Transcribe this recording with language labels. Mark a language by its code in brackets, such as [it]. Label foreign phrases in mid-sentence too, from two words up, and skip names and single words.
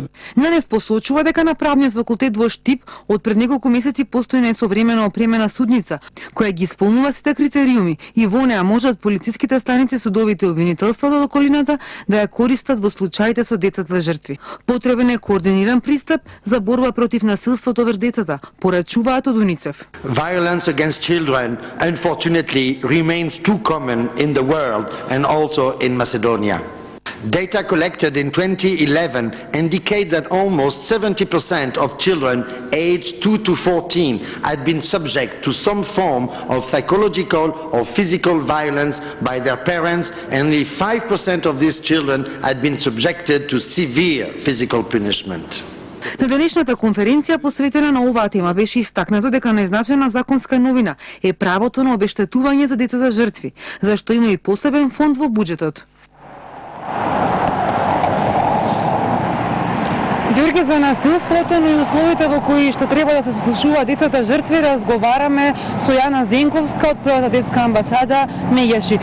[mk] Нанев посочува дека на правниот факултет во Штип од пред неколку месеци постои несовремено опремена судница која ги исполнува сите критериуми и во неа можат полициските станици, судовите и обвинителствата од околината да ја користат во случаите со децата жртви. Потребен е координиран пристап за борба против насилството врз децата, порачуваат од УНИЦЕФ. [en] Violence against children unfortunately remains too common in the world and also in Macedonia. Data collected in 2011 indicate that almost 70% of children aged 2 to 14 had been subject to some form of psychological or physical violence by their parents, and only 5% of these children had been subjected to severe physical punishment. [mk] На денешната конференција посветена на оваа тема беше истакнато дека најзначајна законска новина е правото на обештетување за децата жртви, зашто има и посебен фонд во буџетот. Ѓорѓе, за насилството, но и условите во кои што треба да се сослушуваат децата жртви, разговараме со Јана Зенковска од Првата детска амбасада Меѓаши.